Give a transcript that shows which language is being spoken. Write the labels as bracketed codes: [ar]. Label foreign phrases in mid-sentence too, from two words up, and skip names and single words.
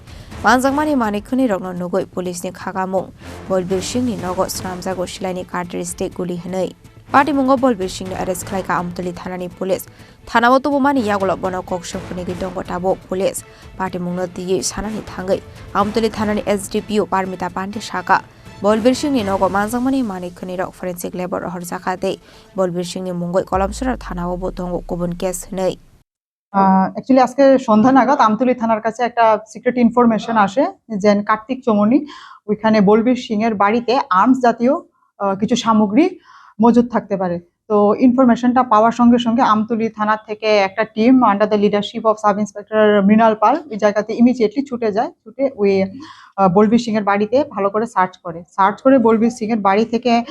[trp] manjangmani manikhani rok no nogoi police ni khagamung Bolbir Singh ni nogo snamjago shilaini kardristik guli hanai Party Mungo Bolbir Singh arrest khlaika amtuli thanani police Thanabo tubumani yagolo bono kokshopuni gidongo tabo police Party Mungno diye sanani thangai amtuli thanani SDPO Parmita Pande Shaka Bolbir Singh ni nogo manjangmani manikhani rok [en] forensic labor [trp] hor jakate Bolbir Singh ni mungoi kolamsura thanabo botongo kubun case nei [bn] Actually আজকে সন্ধ্যা নাগাদ আমতলী থানার কাছে একটা [en] secret information [bn] আসে যে কার্তিক চমনি ওইখানে বলবীর সিং এর বাড়িতে আর্মস জাতীয় কিছু সামগ্রী মজুদ থাকতে পারে তো ইনফরমেশনটা পাওয়ার সঙ্গে সঙ্গে আমতলী থানা থেকে একটা টিম [en] under the leadership of sub inspector [bn] মৃণাল পাল ওই জায়গাতে ইমিডিয়েটলি ছুটে যায় ছুটে ওই বলবীর সিং এর বাড়িতে ভালো করে সার্চ করে বলবীর সিং এর বাড়ি থেকে